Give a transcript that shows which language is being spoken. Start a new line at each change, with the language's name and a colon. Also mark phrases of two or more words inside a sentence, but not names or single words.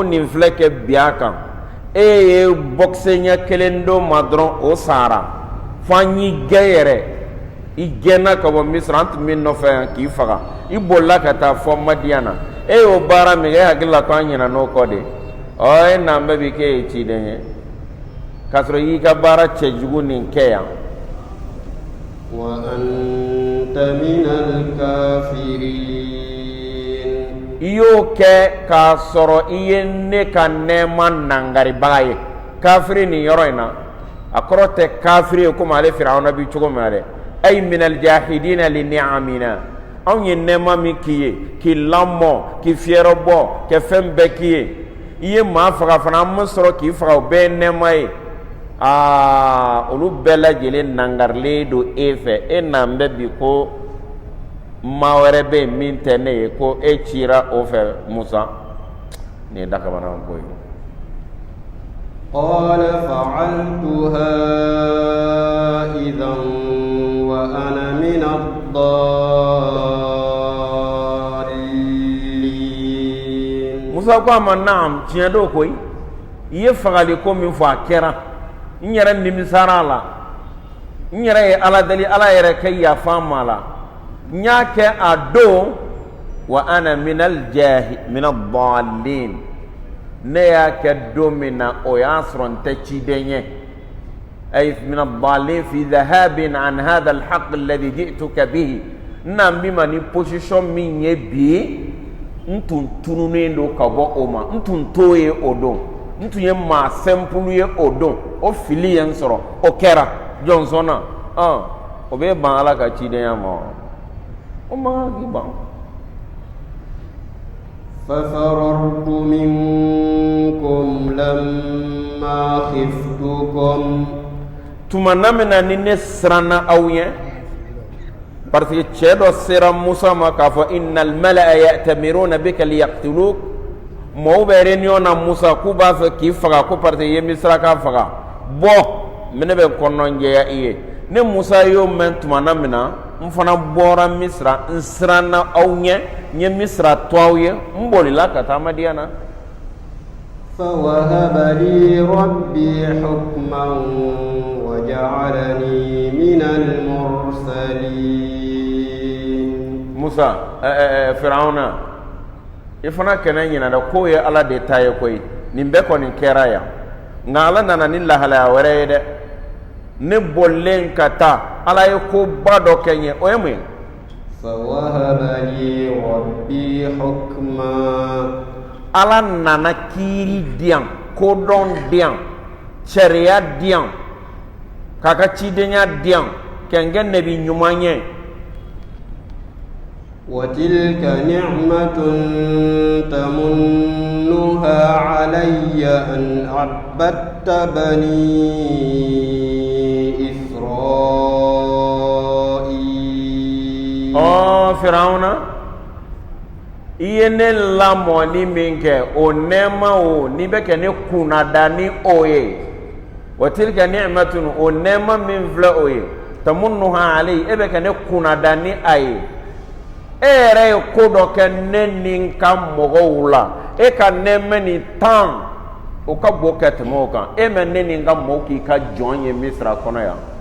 Bambara: nin filɛ kɛ bi a kan e ye bɔkisɛɲɛ kelen d'o ma dɔrɔn o sara fo an y'i gɛn yɛrɛ i gɛnna ka bɔ Misira an tun bɛ nɔfɛ yan k'i faga i bolila ka taa fɔ Madiyana e y'o baara min kɛ e hakili la ko an ɲinɛ n'o kɔ de e nan bɛɛ bi k'e ye ciden ye k'a sɔrɔ i y'i ka baara cɛjugu nin kɛ yan
Arabic: وأنت من الكافرين
Bambara: i y'o kɛ k'a sɔrɔ i ye ne ka nɛɛma nangaribaga ye kafiri nin yɔrɔ in na a kɔrɔ tɛ kafiri ye komi ale Firawuna bi cogo min na dɛ
Arabic: أي من الجاحدين لنعمنا
Bambara: anw ye nɛɛma min k'i ye k'i lamɔ k'i fiyɛrɛ bɔ kɛ fɛn bɛɛ k'i ye i ye maa faga fana an ma sɔrɔ k'i faga o bɛɛ ye nɛɛma ye olu bɛɛ lajɛlen nangarilen don e fɛ e nan bɛ bi ko maa wɛrɛ bɛ yen min tɛ ne ye ko e cira o fɛ Musa nin ye dakabanan ko ye
Arabic: قال فعلتها إذا وأنا من الضالين
Bambara: Musa Musa ko ma naam tiɲɛ do koyi i ye fagali ko min fɔ a kɛra n yɛrɛ nimisara la n yɛrɛ ye ala deli ala yɛrɛ kɛ yafa ma la n y'a kɛ a don wa
Arabic: أنا من الضالين
Bambara: ne y'a kɛ don min na o y'a sɔrɔ n tɛ ciden ye
Arabic: أي من الضالين في ذهاب عن هذا الحق الذي جئتك به
Bambara: n'an bi ma ni position min ye bi n tun tununen do ka bɔ o ma n tun t'o ye o don n tun ye maa simple ye o don o fili ye n sɔrɔ o kɛra jɔn sɔnna o bɛ ban ala ka cidenya ma o ma kan k'i ban.
Arabic: ففررت منكم لما خفتكم
Bambara: tuma na min na ni ne siranna aw ɲɛ
French: parce que
Bambara: cɛ dɔ sera Musa ma k'a fɔ
Arabic: إن الملأ يأتمرون بك ليقتلوك
Bambara: mɔgɔw bɛ réunion na Musa k'u b'a fɛ k'i faga ko
French: parce que
Bambara: i ye Misiraka faga bɔ ne bɛ kɔnɔn jɛya i ye ne Musa y'o mɛn tuma na min na n fana bɔra Misira n siranna aw ɲɛ n ye Misira to aw ye n bolila ka taa Madiyana.
Arabic: فوهب لي ربي حكما وجعلني من المرسلين.
Bambara: Musa Firawuna i fana kɛnɛ ɲina dɛ ko ye ala de ta ye koyi nin bɛɛ kɔni kɛra yan nka ala nana ni lahalaya wɛrɛ ye dɛ ne bɔlen ka taa ala ye koba dɔ kɛ n ye o ye mun ye.
Arabic: فوهب لي ربي حكما
Bambara: ala nana kiiri diyan kodɔn diyan sariya diyan k'a ka cidenya diyan kɛ n kɛ nabi ɲuman ye.
Arabic: وتلك نعمة تمنها علي أن عبدت بني إسرائيل.
Bambara: Firawuna i ye ne lamɔ ni min kɛ o nɛɛma o n'i bɛ kɛ ne kunnada ni o ye
Arabic: وتلك نعمة
Bambara: o nɛɛma min filɛ o ye
Arabic: تمنها عليه
Bambara: e bɛ kɛ ne kunnada ni a ye e yɛrɛ ye ko dɔ kɛ ne ni n ka mɔgɔw la e ka nɛɛma ni tan o ka bon kɛ tɛmɛ o kan e mɛ ne ni n ka mɔgɔw k'i ka jɔn ye Misira kɔnɔ yan